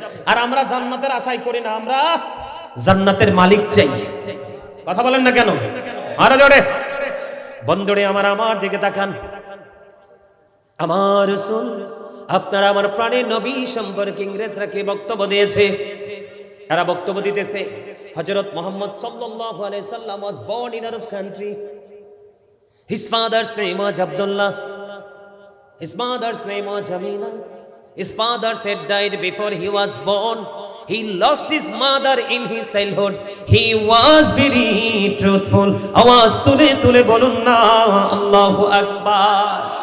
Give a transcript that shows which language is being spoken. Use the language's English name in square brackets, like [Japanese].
[Bangla] আর আমরা জান্নাতের আশাই করি না, আমরা জান্নাতের মালিক চাই। কথা বলেন না কেন? আরো জোরে। বন্ধুরে আমার, আমার দিকে তাকান। আমার রাসূল, আপনার আমার প্রাণের নবী সম্পর্কে ইংরেজরা কি বক্তব্য দিয়েছে? এরা বক্তব্য দিতেছে [English] Hazrat Muhammad sallallahu alaihi wasallam was born in Arab country. His father's name was Abdullah. His mother's name was Jamila. His father had died before he was born. He lost his mother in his childhood. He was very truthful. [Bangla] আওয়াজ তুলে তুলে বলুন না আল্লাহু আকবার।